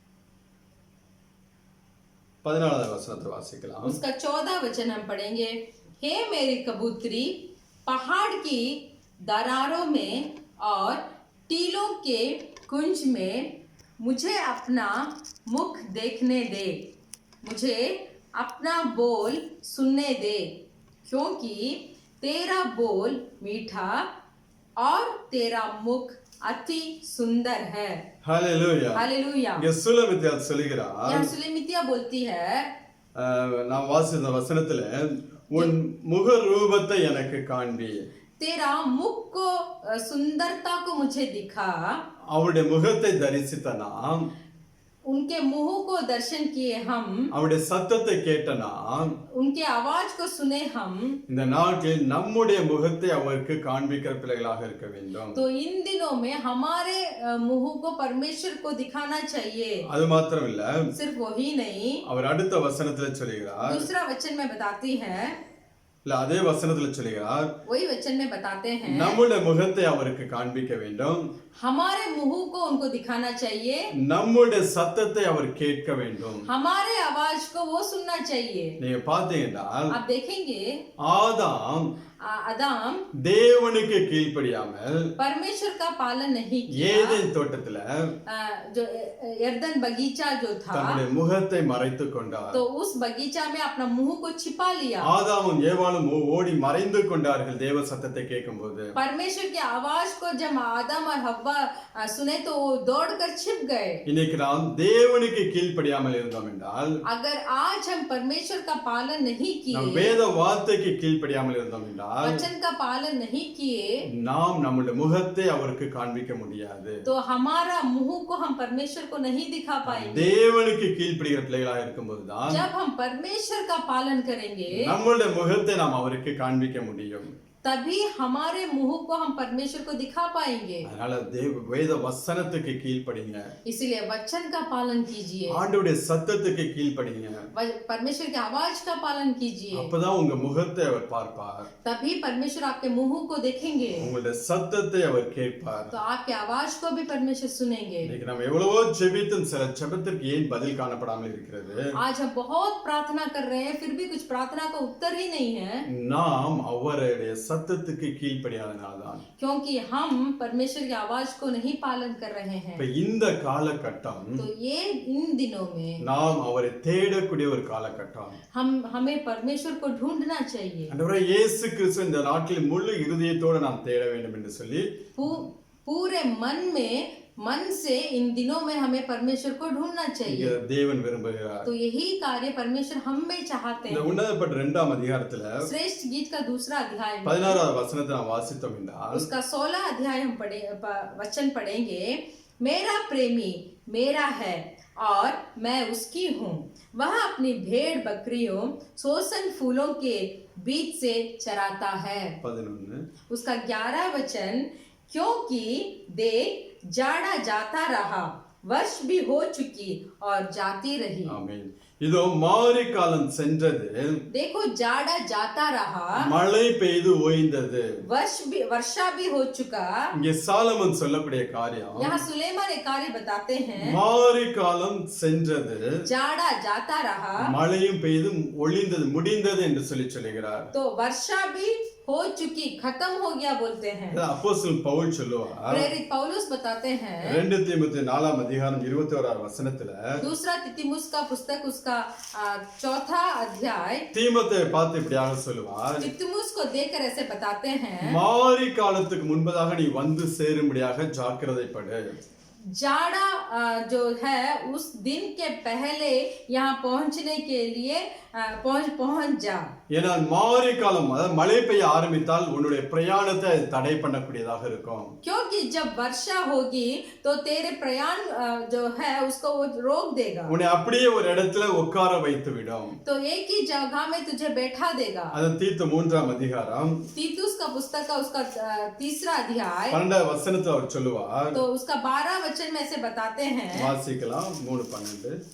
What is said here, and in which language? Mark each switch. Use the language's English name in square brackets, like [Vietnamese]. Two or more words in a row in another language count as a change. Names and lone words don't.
[Tamil] பதினாலாவது வசனத்தை வாசிக்கலாம். [Hindi] उसका 14 वचन हम पढ़ेंगे। हे मेरी कबूतरी, पहाड़ की दरारों में और टीलों के कुंज में मुझे अपना मुख देखने दे, मुझे अपना बोल सुनने दे, क्योंकि तेरा बोल मीठा और तेरा मुख अति सुंदर है। [Tamil] ஹalleluya. [Hindi] हालेलुया। [Tamil] இங்க சுலமித்தியா சொல்லுகிறார், [Hindi] यहाँ सुलेमितिया बोलती है, [Tamil] நான் வாசித்த வசனத்துல உன் முக ரூபத்தை எனக்கு காண்பி. [Hindi] तेरा मुख को सुंदरता को मुझे दिखा। [Tamil] அவருடைய முகத்தை தரிசித்த நாம், [Hindi] उनके मुंह को दर्शन किए हम, [Tamil] அவருடைய சத்தத்தை கேட்ட நாம், [Hindi] उनके आवाज को सुने हम, [Tamil] இந்த நாட்டில் நம்முடைய முகத்தை அவருக்கு காண்பிக்கிற பிள்ளைகளாக இருக்க வேண்டும். [Hindi] तो इन दिनों में हमारे मुंह को परमेश्वर को दिखाना चाहिए। [Tamil] அது மாத்திரம் இல்ல, [Hindi] सिर्फ वही नहीं, [Tamil] அவர் அடுத்த வசனத்துல சொல்லுகிறார், [Hindi] दूसरा वचन में बताती है, [Tamil] இல்ல அதே வசனத்துல சொல்லுகிறார், [Hindi] वही वचन में बताते हैं, [Tamil] நம்முடைய முகத்தை அவருக்கு காண்பிக்க வேண்டும், [Hindi] हमारे मुंह को उनको दिखाना चाहिए, [Tamil] நம்முடைய சத்தத்தை அவர் கேட்க வேண்டும். [Hindi] हमारे आवाज को वो सुनना चाहिए। [Tamil] நீங்க பாத்தீங்கன்னா [Hindi] आप देखेंगे [Tamil] ஆதாம் [Hindi] आदम [Tamil] தேவனுக்கு கீழ்ப்படியாமல் [Hindi] परमेश्वर का पालन नहीं किया। [Tamil] ஏதேன் தோட்டத்துல [Hindi] जो यर्दन बगीचा जो था, [Tamil] தன்னுடைய முகத்தை மறைத்துக் கொண்டார். [Hindi] तो उस बगीचा में अपना मुंह को छिपा लिया। [Tamil] ஆதாமும் ஏவாளும் ஓடி மறைந்து கொண்டார்கள் தேவ சத்தத்தை கேட்கும்போது. [Hindi] परमेश्वर की आवाज को जब आदम और हव्वा सुने तो वो दौड़कर छिप गए। [Tamil] இன்னைக்கு நாம் தேவனுக்கு கீழ்ப்படியாமல் இருந்தோம் என்றால், [Hindi] अगर आज हम परमेश्वर का पालन नहीं [Tamil] நம் [Hindi] किए, [Tamil] வேத வார்த்தைக்கு கீழ்ப்படியாமல் இருந்தோம் என்றால், [Hindi] वचन का पालन नहीं किए, [Tamil] நாம் நம்முடைய முகத்தை அவருக்கு காண்பிக்க முடியாது. [Hindi] तो हमारा मुंह को हम परमेश्वर को नहीं दिखा पाएंगे। [Tamil] தேவனுக்கு கீழ்ப்படிகிற பிள்ளைகளாக இருக்கும்போதுதான் [Hindi] जब हम परमेश्वर का पालन करेंगे, [Tamil] நம்முடைய முகத்தை நாம் அவருக்கு காண்பிக்க முடியும். [Hindi] तभी हमारे मुंह को हम परमेश्वर को दिखा पाएंगे। [Tamil] அதனால வேத வசனத்துக்கு கீழ்ப்படிங்க, [Hindi] इसीलिए वचन का पालन कीजिए, [Tamil] ஆண்டவருடைய சத்தத்துக்கு கீழ்ப்படிங்க. [Hindi] परमेश्वर की आवाज का पालन कीजिए, [Tamil] அப்பதான் உங்க முகத்தை அவர் பார்ப்பார், [Hindi] तभी परमेश्वर आपके मुंह को देखेंगे, [Tamil] உங்களுடைய சத்தத்தை அவர் கேட்பார். [Hindi] तो आपके आवाज को भी परमेश्वर सुनेंगे। [Tamil] இன்னைக்கு நம்ம எவ்வளவோ ஜெபித்தும் சில ஜெபத்திற்கு ஏன் பதில் காணப்படாமல் இருக்கிறது? [Hindi] आज हम बहुत प्रार्थना कर रहे हैं, फिर भी कुछ प्रार्थना का उत्तर ही नहीं है, [Tamil] நாம் அவருடைய சத்தத்துக்கு கீழ்ப்படியாதனால்தான். [Hindi] क्योंकि हम परमेश्वर की आवाज को नहीं पालन कर रहे हैं। [Tamil] இப்ப இந்த காலகட்டம் [Hindi] तो ये इन दिनों में [Tamil] நாம் அவரை தேடக்கூடிய ஒரு காலகட்டம். [Hindi] हमें परमेश्वर को ढूंढना चाहिए। [Tamil] ஆண்டவரே இயேசு கிறிஸ்து இந்த நாட்டில் முழு இருதயத்தோடு நாம் தேட வேண்டும் என்று சொல்லி [Hindi] पूरे मन से इन दिनों में हमें परमेश्वर को ढूंढना चाहिए। [Tamil] தேவன் விரும்புகிறார். [Hindi] तो यही कार्य परमेश्वर हम में चाहते [Tamil] இந்த [Hindi] हैं। [Tamil] உன்னதப்பட்ட 2ஆம் அதிகாரத்துல [Hindi] श्रेष्ठ गीत का दूसरा अध्याय में [Tamil] 16வது वचனத்தை நாம் வாசித்தோம் என்றால், [Hindi] उसका 16 अध्याय हम वचन पढ़ेंगे। मेरा प्रेमी मेरा है और मैं उसकी हूँ, वह अपनी भेड़ बकरियों सोसन फूलों के बीच से चराता है। 11 उसका 11 वचन, क्योंकि देख जाड़ा जाता रहा, वर्ष भी हो चुकी और जाती रही। [Tamil] ஆமென். இதோ மாரி காலம் சென்றது, [Hindi] देखो जाड़ा जाता रहा, [Tamil] மழை பெய்து ஓய்ந்தது. [Hindi] वर्षा भी हो चुका। [Tamil] இங்கே சாலமன் சொல்லக்கூடிய காரியம், [Hindi] यहाँ सुलेमान एक कार्य बताते हैं, [Tamil] மாரி காலம் சென்றது, [Hindi] जाड़ा जाता रहा, [Tamil] மழையும் பெய்து ஒளிந்தது, முடிந்தது என்று சொல்லுகிறார். [Hindi] तो वर्षा भी हो चुकी, खत्म हो गया बोलते हैं। [Tamil] அப்போஸ்தலன் பவுல் சொல்லுவார், [Hindi] प्रेरित पौलुस बताते हैं [Tamil] 2 தீமோத்தேயு 4ஆம் அதிகாரம் 21ஆம் வசனத்துல, [Hindi] दूसरा तिमुस का पुस्तक उसका 4था अध्याय, [Tamil] தீமோத்தேயை பார்த்து இப்படியாக சொல்லுவார், [Hindi] तिमुस को देखकर ऐसे बताते हैं, [Tamil] மாரி காலத்துக்கு முன்பதாக நீ வந்து சேரும்படியாக ஜாக்கிரதைப்படு. [Hindi] जाड़ा जो है उस दिन के पहले यहाँ पहुंचने के लिए पहुंच जा। [Tamil] ஏன்னா மாரி காலம், அதாவது மழை பெய்ய ஆரம்பித்தால் உன்னுடைய பிரயாணத்தை அது தடை பண்ணக்கூடியதாக இருக்கும். [Hindi] क्योंकि जब वर्षा होगी तो तेरे प्रयाण जो है उसको वो रोक देगा, [Tamil] உன்னை அப்படியே ஒரு இடத்துல உட்கார வைத்து விடும். [Hindi] तो एक ही जगह में तुझे बैठा देगा। [Tamil] அது தீத்து 3ஆம் அதிகாரம் [Hindi] तीतुस का पुस्तक का उसका 3रा अध्याय, [Tamil] 12 வசனத்துல அவர் சொல்லுவார், [Hindi] तो उसका 12 वचन में ऐसे बताते हैं, [Tamil] வாசிக்கலாம் 3:12.